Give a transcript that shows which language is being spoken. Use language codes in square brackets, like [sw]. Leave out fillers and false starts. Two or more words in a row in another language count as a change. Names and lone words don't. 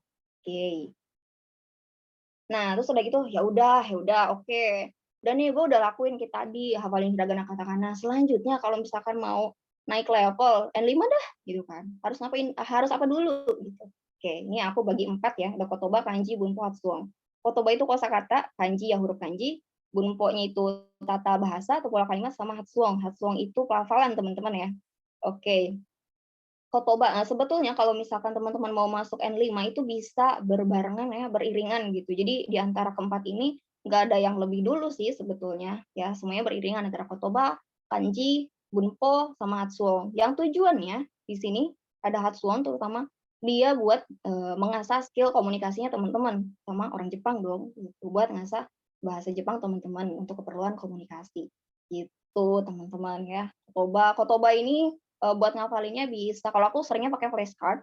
[id] Oke. Nah, terus udah gitu, ya udah, oke. Udah nih, gue udah lakuin kayak tadi, hafalin [ja] ひらがな、カタカナ. [id] Selanjutnya kalau misalkan mau naik level N5 dah, gitu kan. Harus apa dulu gitu. Oke, ini aku bagi 4 ya, ada [ja] 言葉、漢字、文法、発音. [id] Kotoba itu kosakata, kanji ya huruf kanji, bunpo-nya itu tata bahasa atau pola kalimat, sama hatsuong. Hatsuong itu pelafalan teman-teman ya. Oke. Kotoba, sebetulnya kalau misalkan teman-teman mau masuk N5 itu bisa berbarengan ya, beriringan gitu. Jadi di antara keempat ini nggak ada yang lebih dulu sih sebetulnya, ya semuanya beriringan antara [ja] 言葉、漢字、文法, [id] sama hatsuong. Yang tujuannya di sini ada hatsuong terutama dia buat mengasah skill komunikasinya teman-teman sama orang Jepang dong, gitu. Buat ngasah bahasa Jepang teman-teman untuk keperluan komunikasi. Gitu teman-teman ya. Kotoba ini buat ngafalinnya bisa, kalau aku seringnya pakai flashcard.